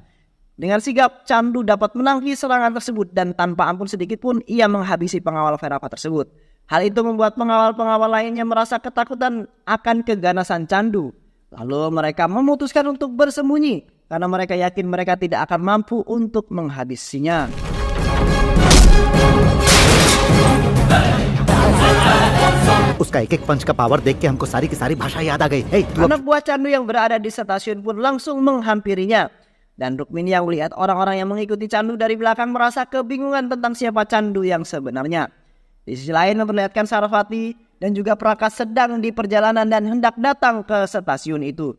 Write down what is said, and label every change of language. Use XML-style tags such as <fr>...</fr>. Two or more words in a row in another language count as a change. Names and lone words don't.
<id>Dengan sigap, Candu dapat menangkis serangan tersebut dan tanpa ampun sedikit pun ia menghabisi pengawal Verava tersebut. Hal itu membuat pengawal-pengawal lainnya merasa ketakutan akan keganasan Candu. Lalu mereka memutuskan untuk bersembunyi karena mereka yakin mereka tidak akan mampu untuk menghabisinya.</id> <hi>उसका एक एक पंच का पावर देख के हमको सारी की सारी भाषा याद आ गई.</hi> <en>Hey,</en> <id>Anak buah Candu yang berada di stasiun pun langsung menghampirinya. Dan Rukmini yang melihat orang-orang yang mengikuti Candu dari belakang merasa kebingungan tentang siapa Candu yang sebenarnya. Di sisi lain memperlihatkan Saraswati dan juga Prakas sedang di perjalanan dan hendak datang ke stasiun itu.</id>